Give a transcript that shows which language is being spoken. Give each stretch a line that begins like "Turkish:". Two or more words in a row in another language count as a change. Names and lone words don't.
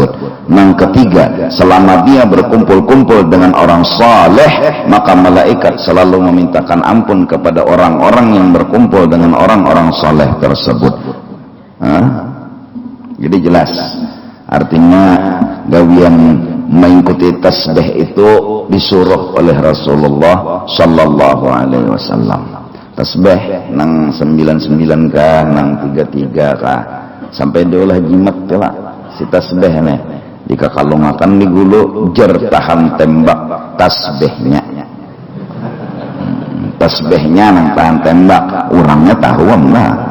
Indonesian: Yang ketiga, selama dia berkumpul-kumpul dengan orang saleh, maka malaikat selalu memintakan ampun kepada orang-orang yang berkumpul dengan orang-orang saleh tersebut.
Banjar: Jadi jelas, artinya gawian mengikuti tasbih itu disuruh oleh Rasulullah
Arabic: صلى الله عليه وسلم.
Banjar: Tasbih nang 99 kah, nang 33 kah, sampai diolah jimat lah si tasbih nih. Jika kalungakan di gulu jer tahan tembak tasbihnya. Tasbihnya nang tahan tembak, orangnya tahu lah.